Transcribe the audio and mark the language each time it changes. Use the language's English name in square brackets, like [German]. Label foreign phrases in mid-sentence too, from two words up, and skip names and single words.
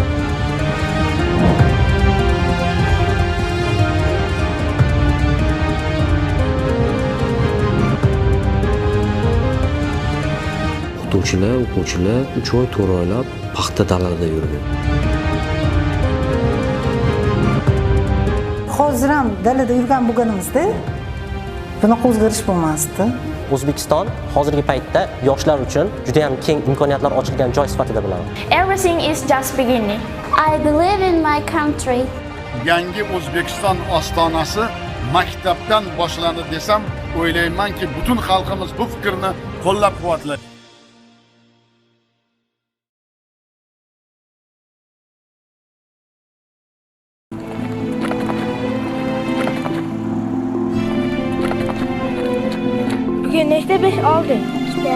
[Uzbek] O'quvchilar 3 oy 4 oylab paxta dalada yurgan. Hozir ham dalada yurgan bo'lganimizda bunaqa o'zgarish bo'lmasdi. O'zbekiston hozirgi paytda yoshlar uchun juda ham keng imkoniyatlar ochilgan joy sifatida bilaman. [English] Everything is just beginning. I believe in my country. [Uzbek] Yangi O'zbekiston ostonasi maktabdan boshlandi desam, o'ylaymanki, butun xalqimiz bu fikrni qo'llab-quvvatlaydi. Bugün nechta 5 olding? 2.